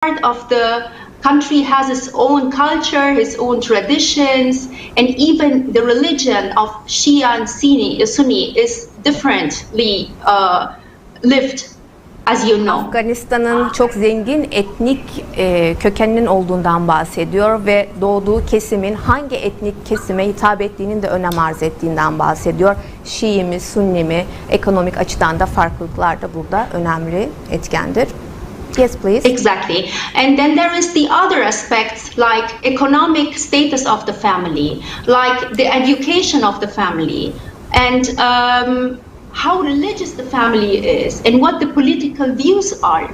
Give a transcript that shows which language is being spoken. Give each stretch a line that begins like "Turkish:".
English: part of the country has its own culture, its own traditions, and even the religion of Shia and Sunni is differently lived, as you know.
Turkish: Afganistan'ın çok zengin etnik kökeninin olduğundan bahsediyor ve doğduğu kesimin hangi etnik kesime hitap ettiğinin de önem arz ettiğinden bahsediyor. Şii mi, Sunni mi, ekonomik açıdan da farklılıklar da burada önemli etkendir.
English: Yes, please. Exactly. And then there is the other aspects like economic status of the family, like the education of the family, and how religious the family is, and what the political views are.